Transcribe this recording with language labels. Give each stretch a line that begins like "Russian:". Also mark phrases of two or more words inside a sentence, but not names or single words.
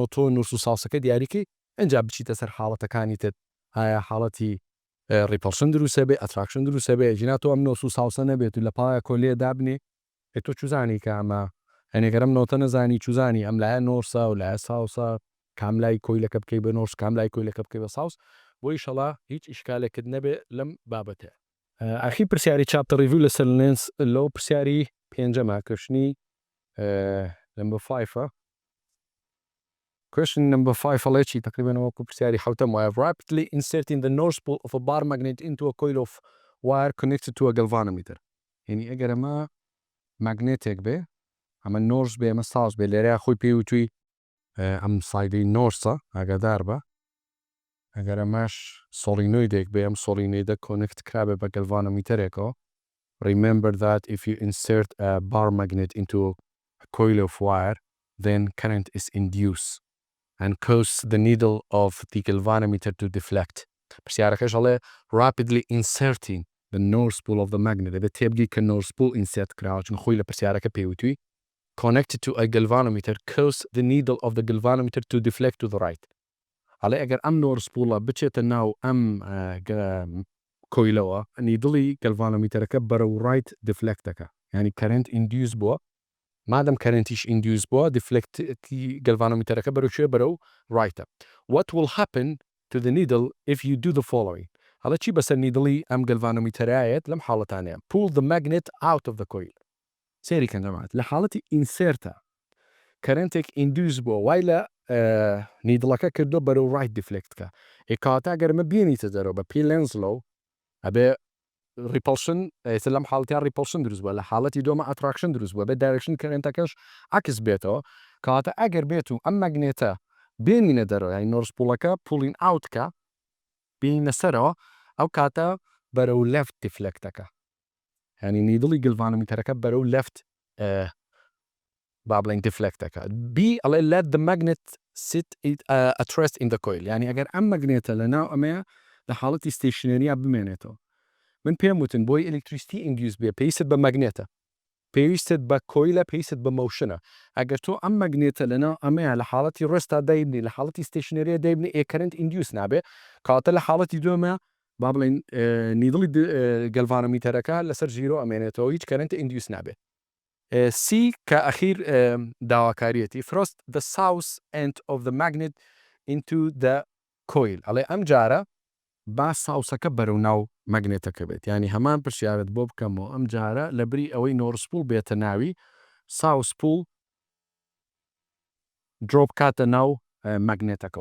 Central Kurdish: نۆتۆ نۆرس و ساوسەکە دیاریکەی ئەنجا بچیتە سەر حاڵەتەکانی تر ئایا حاڵەتی ریپەڵشن دروستە بێ ئەتراکشن دروستە بێ ژینا تۆ ئەم نۆرس و ساوسە نەبێت و لە پایە کۆلێ دابنێ تۆ چوزانی کە ئەمە هەنێگەرم نۆتە نەزانی چوزانی ئەم لایە نۆرسە و لایە ساوسە کام لای کۆیلەکە بکەی بە نۆرس کام لای کۆیلەکە بکەی بە ساوس بۆ ئیشەڵا هیچ ئیشکالێکت نەبێ لەم بابەتە ئاخی پرسیاری
English: chapter review
Central Kurdish: لەسەر لێنس لەو پرسیاری پێنجەمە
English: question number 5 Question number 5
Central Kurdish: ئەڵێکی تقریبا وەکو پرسیاری حوتەم وایە
English: rapidly inserting the north pole of a bar magnet into a coil of wire connected to a galvanometer
Central Kurdish: یعنی ئەگەر ئەمە ماگنێتێک بێ ئەمە نۆرس بێ ئەمە ساوس بێ لێرەیە خۆی پێی وتووی ئەم سایدەی نۆرسە ئاگادار بە ئەگەر ئەمەش سۆڵینۆیدێک بێ ئەم سۆڵینۆیدە کۆنکت کرابێ بە گەلڤانۆمیتەرێکەوە.
English: Remember that if you insert a bar magnet into a coil of wire, then current is induced and cause the needle of the galvanometer to deflect.
Central Kurdish: پرسیارەکەش هەڵێ
English: rapidly inserting the north pole of the magnet.
Central Kurdish: دەبێت تێبگی کە
English: north pole insert
Central Kurdish: کراوە چون خۆی لە پرسیارەکە پێوتووی
English: connected to a galvanometer cause the needle of the galvanometer to deflect to the right.
Central Kurdish: هەڵێ ئەگەر ئەم
English: north pole
Central Kurdish: بچێتە ناو ئەم کۆیلەوە نیدڵی گەلڤانۆمیتەرەکە بەرەو
English: right deflect
Central Kurdish: دەکە. یعنی
English: current induced
Central Kurdish: بووە. مادەم کەرنتیش induced بووە deflecتی گەلڤانۆمیتەرەکە بەرەو شوێ بەرەو right.
English: What will happen to the needle if you do the following؟
Central Kurdish: هەڵە چی بەسەر نیدڵی ئەم گەلڤانۆمیتەرایەت لەم حاڵەتانەیە.
English: Pull the magnet out of the coil.
Central Kurdish: سێری کەنجەمات لە حاڵەتی ئینسێرتە کەرنتێک induced بووە وای لە نیدڵەکە کردو بەرەو
English: right deflectکە.
Central Kurdish: کاتە گەرمە بینیتە دەرەوە بە پێی lenz'slaw ئەبێ repulsion لەم حاڵەتیان repulsion دروست بووە لە حاڵەتی دووەمە attraction دروست بووە بێ direction کەرنتەکەش عکس بێتەوە کاتە ئەگەر بێت و ئەم مەگنێتە بێنینە دەرەوە یعنی
English: north pole-ەکە pulling outکە
Central Kurdish: بینە سەرەوە ئەو کاتە بەرەو
English: left deflectەکە.
Central Kurdish: یعنی نیدڵی گەلڤانۆمیتەرەکە بەرەو left با بڵێن deflectەکە.
English: B ئەڵێ let the magnet sit at rest in the coil.
Central Kurdish: یعنی ئەگەر ئەم مەگنێتە لەناو ئەمەیە لە حاڵەتی ستیشنەریە بمێنێتەوە. من پێم وتن بۆی ئەلکتریسیتی induced بێ پێویستت بە مەگنێتە. پێویستت بە کۆیلە پێویستت بە مۆشنە. ئەگەر تۆ ئەم مەگنێتە لەناو ئەمەیە لە حاڵەتی ڕێستا دایبنی لە حاڵەتی ستیشنەریە دایبنی
English: current induced
Central Kurdish: نابێ کاتە لە حاڵەتی دووەمە با بڵێن نیدڵی گەلڤانۆمیتەرەکە لەسەر زیرۆ ئەمێنێتەوە هیچ
English: current induced
Central Kurdish: نابێ.
English: C
Central Kurdish: کە ئەخیر داواکاریەتی
English: thrust the south end of the magnet into the coil.
Central Kurdish: ئەڵێ ئەم جارە با ساوسەکە بەرەو ناو مەگنێتەکە بێت. یعنی هەمان پرسیارت بۆ بکەمەوە ئەم جارە لە بری ئەوەی
English: north pole
Central Kurdish: بێتە ناوی
English: south pole drop
Central Kurdish: کاتە ناو مەگنێتەکەەوە.